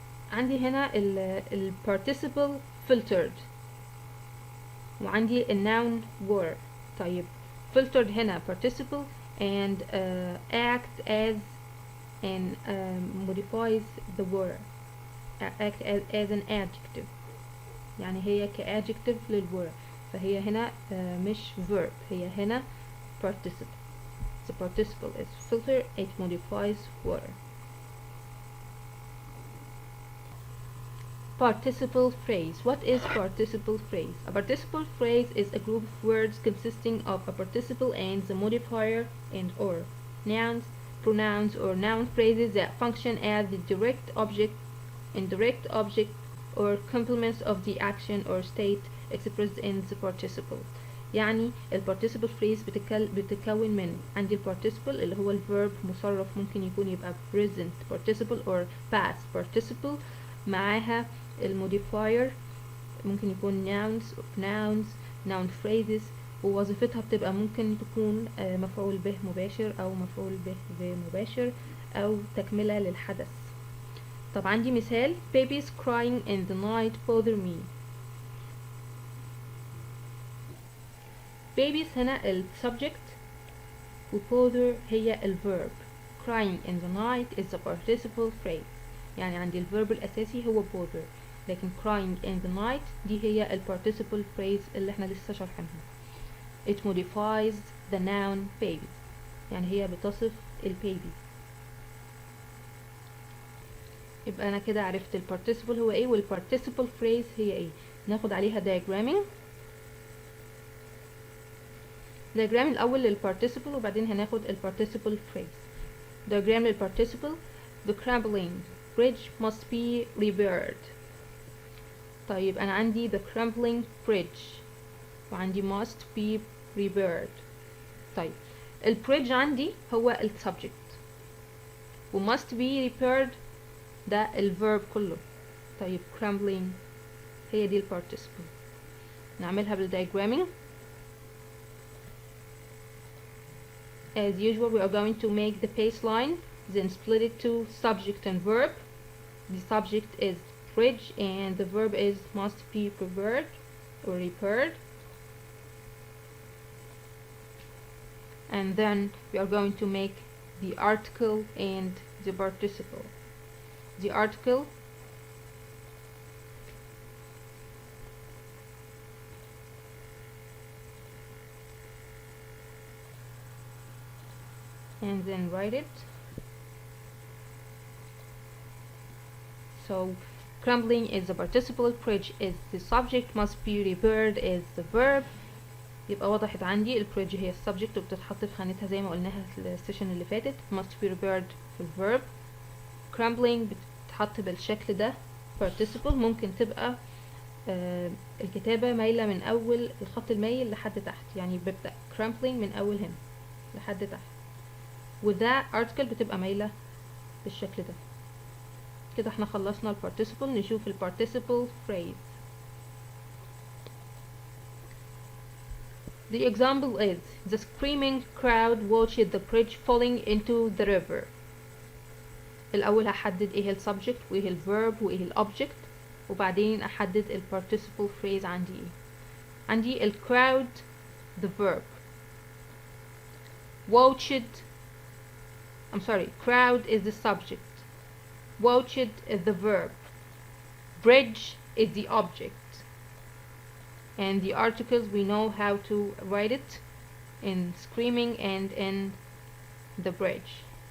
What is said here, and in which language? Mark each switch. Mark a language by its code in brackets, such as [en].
[ar] فعندي هنا ال participle filtered وعندي الnoun were. [en] طيب filtered هنا participle and act as and modifies the were, act as an adjective، يعني هي كadjective للwere، [ar] فهي هنا مش [en] verb، هي هنا participle. The participle is filter, it modifies were. Participle phrase. What is participle phrase? A participle phrase is a group of words consisting of a participle and the modifier and or nouns, pronouns or noun phrases that function as the direct object, indirect object or complements of the action or state expressed in the participle. [ar] يعني ال participle phrase بتتكون من عندي ال participle اللي هو ال verb مصرف، ممكن يكون يبقى [en] present participle or past participle، [ar] معاها الموديفاير ممكن يكون nouns noun phrases، ووظيفتها بتبقى ممكن تكون مفعول به مباشر او مفعول به غير مباشر او تكملة للحدث. طب عندي مثال [en] babies crying in the night bother me. [ar] babies هنا ال subject و bother هي ال verb. [en] crying in the night is the participle phrase، يعني عندي ال verb الأساسي هو bother، لكن crying in the night دي هي ال participle phrase [ar] اللي احنا لسه شارحينها. [en] it modifies the noun babies، [ar] يعني هي بتصف ال [en] babies. [ar] يبقى أنا كده عرفت ال participle هو ايه وال participle phrase هي ايه. ناخد عليها diagramming. diagram الأول لل participle وبعدين هناخد ال participle phrase. [en] diagram لل participle. the crumbling bridge must be repaired. [ar] طيب أنا عندي [en] the crumbling bridge وعندي must be repaired. [ar] طيب ال bridge عندي هو ال subject و must be repaired ده ال verb كله. طيب crumbling هي دي ال participle. نعملها بال diagramming. [en] As usual we are going to make the baseline, then split it to subject and verb. The subject is bridge and the verb is must be repaired or repaired. And then we are going to make the article and the participle. The article and then write it. So crumbling is the participle, bridge is the subject, must be repaired is the verb. [ar] يبقى وضحت عندي البريدج هي السبجكت وبتتحط في خانتها زي ما قلناها في السيشن اللي فاتت. must be repaired في الverb. crumbling بتتحط بالشكل ده participle. ممكن تبقى الكتابة مايلة من أول الخط المايل لحد تحت، يعني ببدأ crumbling من أول هنا لحد تحت، وده article بتبقى مايلة بالشكل ده. كده احنا خلصنا ال participle. نشوف ال participle phrase. [en] The example is the screaming crowd watched the bridge falling into the river. [ar] الأول هحدد ايه ال subject وايه ال verb وايه ال object. وبعدين احدد ال participle phrase عندي ايه. عندي ال crowd the verb. [en] watched I'm sorry, crowd is the subject. watched is the verb. bridge is the object. And the articles, we know how to write it in screaming and in the bridge.